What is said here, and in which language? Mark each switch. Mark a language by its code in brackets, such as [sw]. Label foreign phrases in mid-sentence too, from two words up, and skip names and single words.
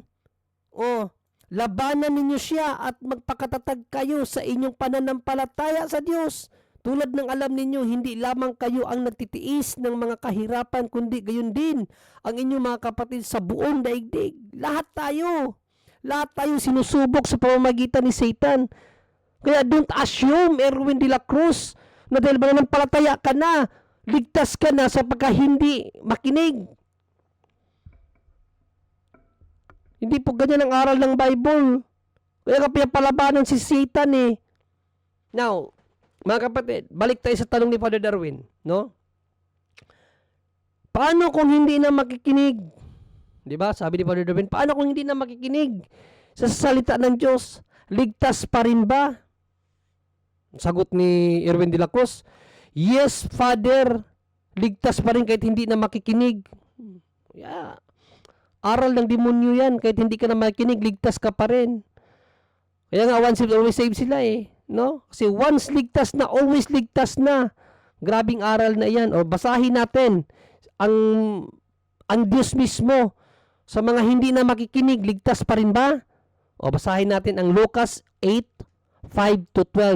[tl] Labanan ninyo siya at magpakatatag kayo sa inyong pananampalataya sa Diyos. Tulad ng alam ninyo, hindi lamang kayo ang nagtitiis ng mga kahirapan, kundi gayon din ang inyong mga kapatid sa buong daigdig. Lahat tayo sinusubok sa pamamagitan ni Satan. Kaya [en] don't assume, [tl] Erwin de la Cruz, na dahil mananampalataya ka na, ligtas ka na sa pagka hindi makinig. Hindi po ganyan ang aral ng Bible. Kaya ka pinapalabanan si Satan Now, mga kapatid, balik tayo sa tanong ni Father Darwin, no? Paano kung hindi na makikinig? 'Di ba? Sabi ni Father Darwin, paano kung hindi na makikinig sa salita ng Diyos? Ligtas pa rin ba? Sagot ni Erwin de la Cruz, yes, Father, ligtas pa rin kahit hindi na makikinig. Yeah. Aral ng demonyo yan, kahit hindi ka na makikinig, ligtas ka pa rin. Kaya nga, [en] once saved, always saved [tl] sila no? Kasi once ligtas na, always ligtas na. Grabing aral na yan. O basahin natin ang Diyos mismo sa mga hindi na makikinig, ligtas pa rin ba? O basahin natin ang Lucas 8:5-12.